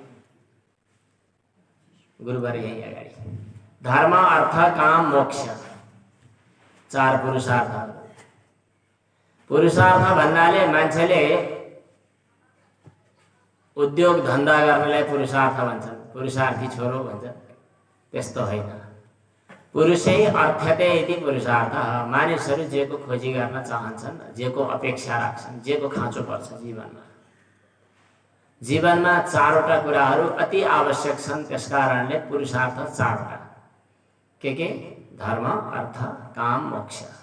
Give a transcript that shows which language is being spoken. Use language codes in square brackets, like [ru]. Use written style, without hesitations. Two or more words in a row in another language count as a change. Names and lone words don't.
[ne] गुरुबार यही अगाडि धर्म अर्थ काम मोक्ष चार पुरुषार्थहरू। पुरुषार्थ भन्नाले मान्छेले उद्योग धन्दा गर्नेलाई पुरुषार्थ भन्छन्, पुरुषार्थी छोरो भन्छन्। त्यस्तो होइन। [sa] पुरुषै अर्थ्यते इति पुरुषार्थ। [ne] मानिसहरू जेको खोजी गर्न चाहन्छन्, जेको अपेक्षा राख्छन्, जेको खाँचो पर्छ जीवनमा चारवटा कुराहरू अति आवश्यक छन्। त्यसकारणले पुरुषार्थ चारवटा के धर्म, अर्थ, काम, मोक्ष।